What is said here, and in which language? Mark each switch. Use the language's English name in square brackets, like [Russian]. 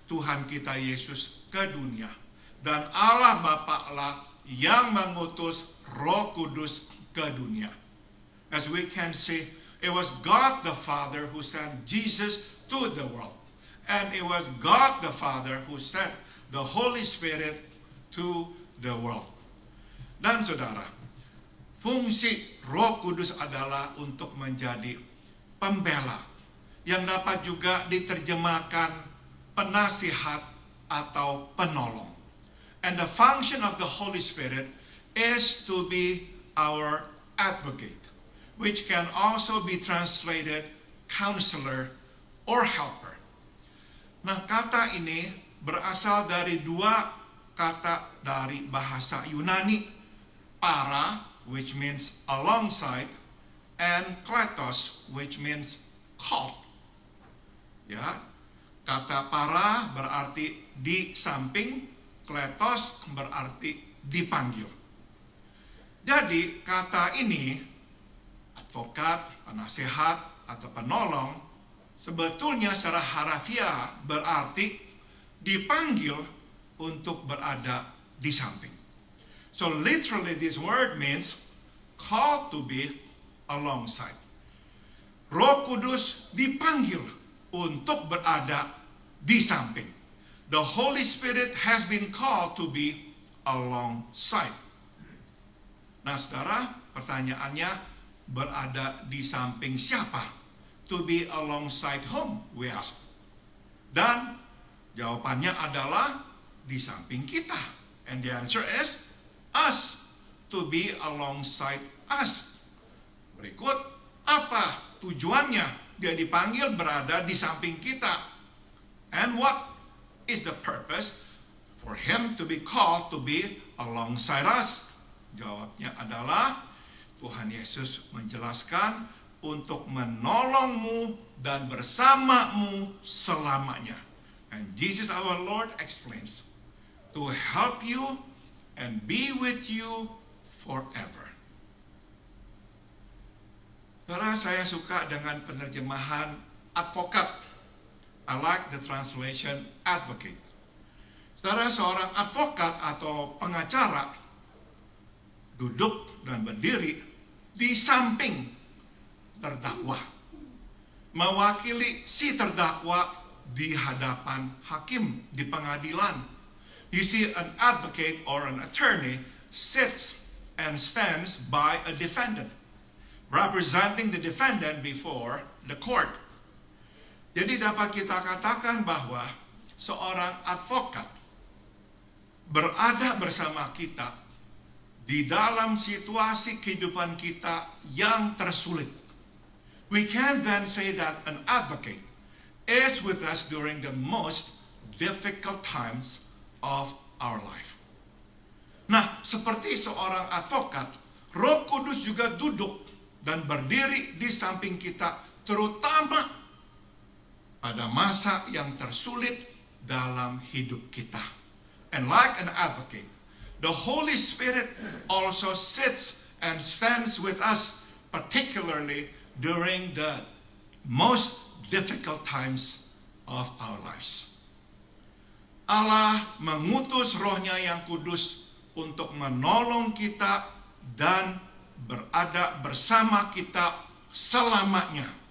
[Indonesian] Tuhan kita Yesus ke dunia. Dan Allah Bapa-lah yang mengutus Roh Kudus ke dunia. [English] As we can see, it was God the Father who sent Jesus to the world. And it was God the Father who sent the Holy Spirit to the world. [Indonesian] Dan saudara, fungsi Roh Kudus adalah untuk menjadi pembela, yang dapat juga diterjemahkan penasihat atau penolong. [English] And the function of the Holy Spirit is to be our advocate, which can also be translated counselor or helper. [Indonesian] Nah, kata ini berasal dari dua kata dari bahasa Yunani, para, [English] which means alongside, and kletos, which means called. [Indonesian] Ya, kata para berarti di samping, kletos berarti dipanggil. Jadi kata ini, advokat, penasehat, atau penolong, sebetulnya secara harafiah berarti dipanggil untuk berada di samping. [English] So literally this word means called to be alongside. [Indonesian] Roh Kudus dipanggil untuk berada di samping. [English] The Holy Spirit has been called to be alongside. [Indonesian] Nah, saudara, pertanyaannya, berada di samping siapa? [English] To be alongside whom, we ask. [Indonesian] Dan jawabannya adalah di samping kita. [English] And the answer is us. To be alongside us. [Indonesian] Berikut, apa tujuannya? Dia dipanggil berada di samping kita. [English] And what is the purpose for him to be called to be alongside us? [Indonesian] Jawabnya adalah Tuhan Yesus menjelaskan untuk menolongmu dan bersamamu selamanya. [English] And Jesus our Lord explains, to help you and be with you forever. [Indonesian] Saudara, saya suka dengan penerjemahan advokat. [English] I like the translation advocate. [Indonesian] Saudara, seorang advokat atau pengacara duduk dan berdiri di samping terdakwa, mewakili si terdakwa di hadapan hakim di pengadilan. [English] You see, an advocate or an attorney sits and stands by a defendant, representing the defendant before the court. [Indonesian] Jadi dapat kita katakan bahwa seorang advokat berada bersama kita di dalam situasi kehidupan kita yang tersulit. [English] We can then say that an advocate is with us during the most difficult times of our life. [Indonesian] Nah, seperti seorang advokat, Roh Kudus juga duduk dan berdiri di samping kita, terutama pada masa yang tersulit dalam hidup kita. [English] And like an advocate, the Holy Spirit also sits and stands with us, particularly during the most difficult times of our lives. [Indonesian] Allah mengutus Roh-Nya yang kudus untuk menolong kita dan berada bersama kita selamanya.